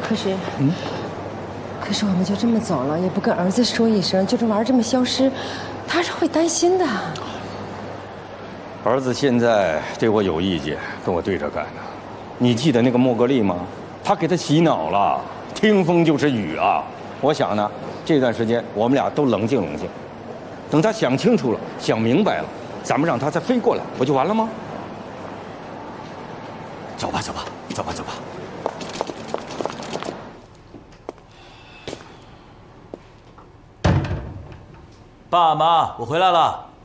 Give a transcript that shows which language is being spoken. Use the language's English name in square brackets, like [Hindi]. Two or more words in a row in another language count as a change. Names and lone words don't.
[Chinese] 可是我們就這麼走了，也不跟兒子說一聲，就這玩這麼消失，他是會擔心的。兒子現在對我有意見，跟我對着幹呢。你記得那個莫格利嗎？他給他洗腦了，聽風就是雨啊！我想呢，這段時間我們倆都冷靜冷靜，等他想清楚了，想明白了，咱們讓他再飛過來，不就完了嗎？走吧，走吧，走吧，走吧。爸媽，我回來了。